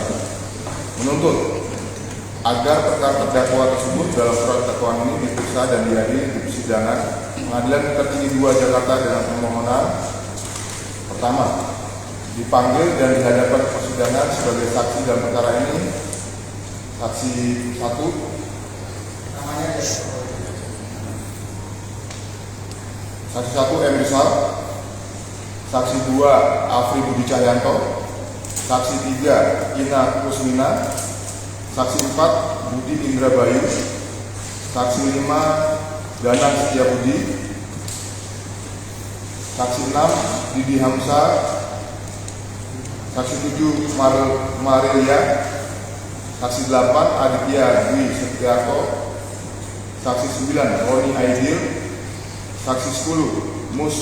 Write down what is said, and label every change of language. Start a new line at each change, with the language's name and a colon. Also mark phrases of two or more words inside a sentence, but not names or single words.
Indonesian: Menuntut agar perkara terdakwa tersebut dalam surat dakwaan ini diperiksa dan dihadiri di persidangan Pengadilan Militer Tinggi 2 Jakarta dengan permohonan pertama, dipanggil dan dihadapkan ke persidangan sebagai saksi dalam perkara ini saksi 1 saksi 1 M. Rizal, saksi 2 Afri Budi Cahyanto, saksi 3 Ina Kusmina, saksi 4 Budi Indra Bayu, saksi 5 Danang Setiabudi, saksi 6 Didi Hamsa, saksi 7 Marilia, saksi 8 Aditya Dwi Setiarto, saksi 9 Roni Aidil, saksi 10